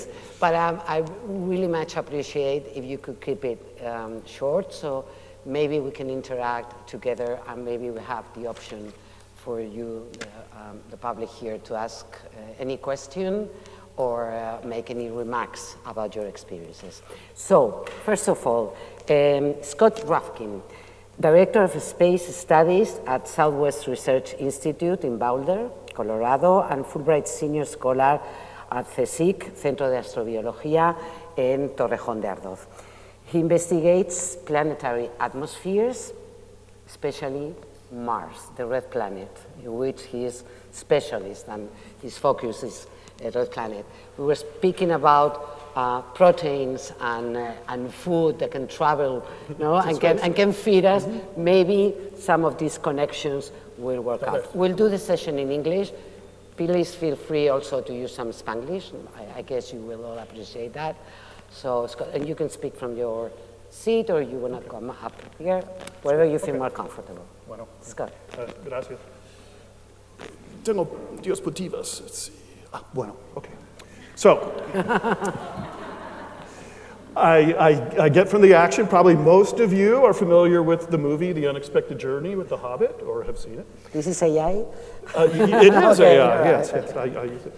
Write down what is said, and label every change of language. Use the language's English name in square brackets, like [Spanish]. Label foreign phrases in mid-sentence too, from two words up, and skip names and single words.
[English] But I really much appreciate if you could keep it short, so maybe we can interact together and maybe we have the option for you, the public here, to ask any question or make any remarks about your experiences. So, first of all, Scott Rufkin, Director of Space Studies at Southwest Research Institute in Boulder, Colorado, and Fulbright Senior Scholar at CSIC, Centro de Astrobiología, in Torrejón de Ardoz. He investigates planetary atmospheres, especially Mars, the red planet, in which he is specialist and his focus is a red planet. We were speaking about proteins and food that can travel, and can feed us. Maybe some of these connections will work out. We'll do the session in English. Please feel free also to use some Spanglish. I guess you will all appreciate that. So, Scott, and you can speak from your seat or you want to come up here, wherever you feel more comfortable. Bueno. Scott. [Spanish] Gracias. Tengo diapositivas. [English] Let's see. Bueno, okay. So, I get from the action, probably most of you are familiar with the movie The Unexpected Journey with The Hobbit, or have seen it. This is AI? It is Okay, AI, right. yes, I use it.